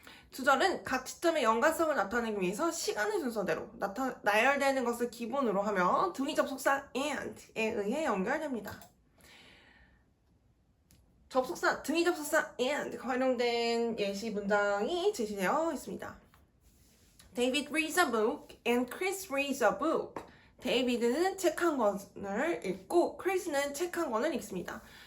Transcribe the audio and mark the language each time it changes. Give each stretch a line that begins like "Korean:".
Korean: 두 절은 각 시점의 연관성을 나타내기 위해서 시간의 순서대로 나열되는 것을 기본으로 하며 등위 접속사 and에 의해 연결됩니다. 등위 접속사 and가 활용된 예시 문장이 제시되어 있습니다.
English: David reads a book and Chris reads a book.
Korean: 데이비드는 책 한 권을 읽고 크리스는 책 한 권을 읽습니다.